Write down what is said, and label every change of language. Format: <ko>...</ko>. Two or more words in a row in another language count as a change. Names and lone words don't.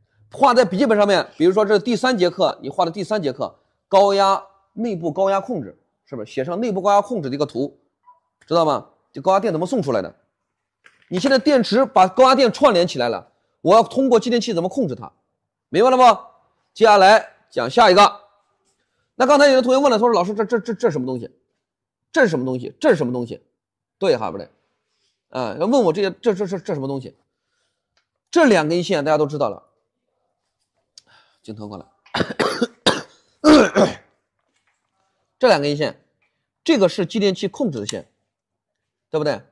<zh>畫在筆記本上面，比如說这是第3節課，你畫的第3節課高压内部高压控制，是不是写上内部高压控制的一个圖，知道嗎？这高压電怎麼送出來的？你現在電池把高壓電串聯起來了，我要通過繼電器怎麼控制它？明白了不？接下來講下一個。那剛才有的同學問了，他說老師這什麼東西？這是什麼東西？這是什麼東西？對哈不對？啊，要問我這些這什麼東西？這2根線大家都知道了。鏡頭過來，這2根線，這個是繼電器控制的線，對不對？</zh>